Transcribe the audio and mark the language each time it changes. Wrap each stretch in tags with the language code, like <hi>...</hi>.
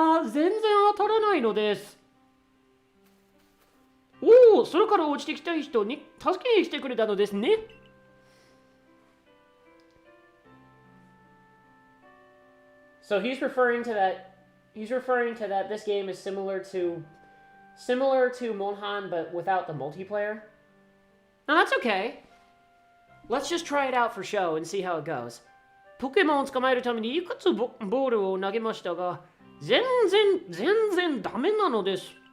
<ja>全然当たらないのです。おお、空から落ちてきた人に助けに来てくれたのですね。</ja> <en>So he's referring to that this game is similar to Monhan but without the multiplayer. No, that's okay. Let's just try it out for show and see how it goes.</en> <ja>ポケモンを捕まえるためにいくつボールを投げましたが、全然ダメなのです。</ja>